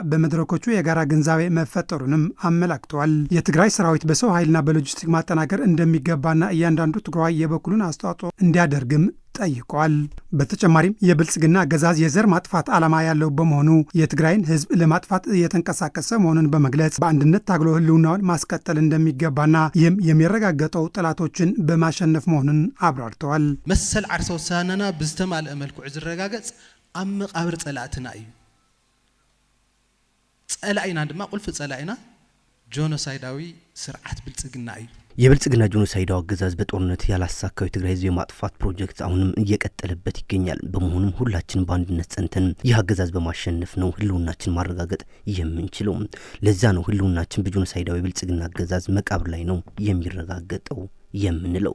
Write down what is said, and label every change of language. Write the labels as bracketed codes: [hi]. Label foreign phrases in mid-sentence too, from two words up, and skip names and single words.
[am] በመድረኮቹ የጋራ ግንዛቤ መፈጠሩንም አመላክተዋል። የትግራይ ሰራዊት በሰው ኃይልና በሎጂስቲክ ማጠናከር እንደሚገባና እያንዳንዱ ትግራዋይ የበኩሉን አስተዋጽኦ እንዲያደርግም ጠይቋል። በተጨማሪም የብልጽግና አገዛዝ የዘር ማጥፋት ዓላማ ያለው በመሆኑ የትግራይን ሕዝብ ለማጥፋት እየተንቀሳቀሰ መሆኑን በመግለጽ በአንድነት ታግሎ ህልውናውን ማስቀጠል እንደሚገባና ይህም የሚረጋገጠው ጠላቶችን በማሸነፍ መሆኑን አብራርተዋል። [ti] መሰል ዓርሰ ውሳነና ብዝተማልአ መልክዑ ዝረጋገጽ ኣብ መቃብር ጸላእትና እዩ። ጸላኢና ድማ ቁልፍ ጸላኢና ጆኖሳይዳዊ ስርዓት ብልጽግና እዩ። [am] የብልጽግና ጆኖሳይዳዊ አገዛዝ በጦርነት ያላሳካው የትግራይ ህዝብ የማጥፋት ፕሮጀክት አሁንም እየቀጠለበት ይገኛል። በመሆኑም ሁላችን በአንድነት ጸንተን ይህ አገዛዝ በማሸነፍ ነው ህልውናችን ማረጋገጥ የምንችለው። ለዛ ነው ህልውናችን በጆኖሳይዳዊ የብልጽግና አገዛዝ መቃብር ላይ ነው የሚረጋገጠው የምንለው።